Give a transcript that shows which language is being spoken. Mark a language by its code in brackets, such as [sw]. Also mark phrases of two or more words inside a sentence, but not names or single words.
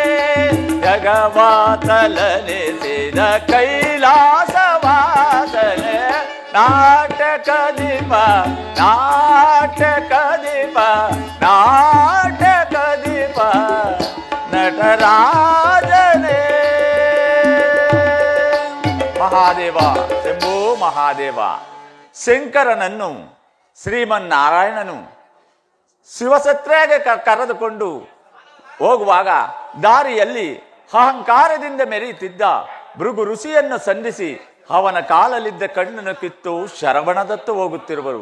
[kn] ಜಗವಾತಲಲಿಸಿದ ಕೈಲಾಸವಾಸನೆ ನಾಟಕ ದೀಪ ನಾಟಕ ದೀಪ ನಾಟಕ ದೀಪ ನಟರಾಜನೇ ಮಹಾದೇವ ಶಂಭೋ ಮಹಾದೇವ ಶಂಕರನನ್ನು ಶ್ರೀಮನ್ನಾರಾಯಣನು ಶಿವಸತ್ರೆಗೆ ಕರೆದುಕೊಂಡು ಹೋಗುವಾಗ ದಾರಿಯಲ್ಲಿ ಅಹಂಕಾರದಿಂದ ಮೆರೆಯುತ್ತಿದ್ದ ಭೃಗು ಋಷಿಯನ್ನು ಸಂಧಿಸಿ ಅವನ ಕಾಲಲ್ಲಿದ್ದ ಕಣ್ಣನ್ನು ಕಿತ್ತು ಶರವಣದತ್ತು ಹೋಗುತ್ತಿರುವರು.